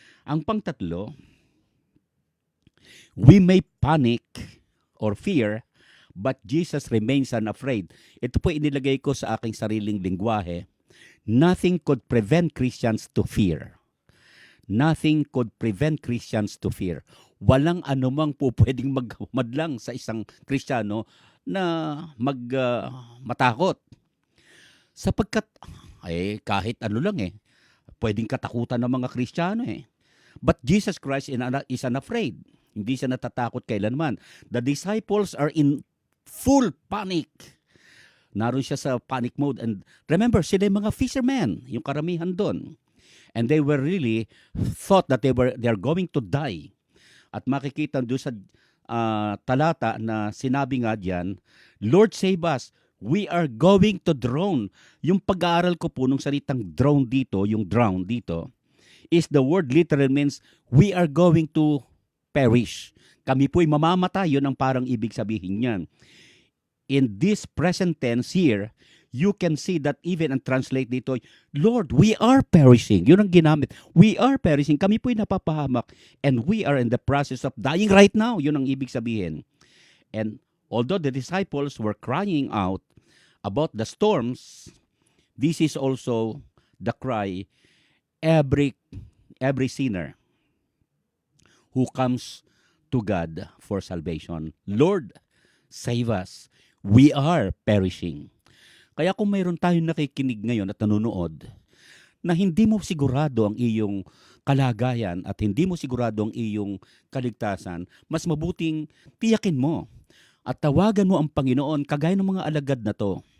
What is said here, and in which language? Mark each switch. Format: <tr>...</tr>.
<tl>Ang pangtatlo,</tl> <en>we may panic or fear, but Jesus remains unafraid.</en> <tl>Ito po inilagay ko sa aking sariling lingwahe.</tl> <en>Nothing could prevent Christians to fear. Nothing could prevent Christians to fear.</en> <tl>Walang anumang po pwedeng magmadlang sa isang Kristiyano na matakot. Sapagkat kahit ano lang pwedeng katakutan ng mga Kristiyano</tl> <en>But Jesus Christ is unafraid.</en> <tl>Hindi siya natatakot kailanman.</tl> <en>The disciples are in full panic.</en> <tl>Naroon siya sa panic mode.</tl> <en>And remember,</en> <tl>sila yung mga fishermen, yung karamihan doon.</tl> <en>And they were really thought that they're going to die.</en> <tl>At makikita doon sa talata na sinabi nga diyan,</tl> <en>Lord save us, we are going to drown.</en> <tl>Yung pag-aaral ko po nung salitang drown dito,</tl> <en>yung drown dito, is the word literal means we are going to perish.</en> <tl>Kami po'y mamamatay, yun ang parang ibig sabihin niyan.</tl> <en>In this present tense here, you can see that even and translate dito, Lord, we are perishing.</en> <tl>Yun ang ginamit.</tl> <en>We are perishing.</en> <tl>Kami po'y napapahamak</tl> <en>and we are in the process of dying right now.</en> <tl>Yun ang ibig sabihin.</tl> <en>And although the disciples were crying out about the storms, this is also the cry every sinner who comes to God for salvation. Lord, save us. We are perishing.</en> <tl>Kaya kung mayroon tayong nakikinig ngayon at nanonood na hindi mo sigurado ang iyong kalagayan at hindi mo sigurado ang iyong kaligtasan, mas mabuting tiyakin mo at tawagan mo ang Panginoon kagaya ng mga alagad na to.</tl>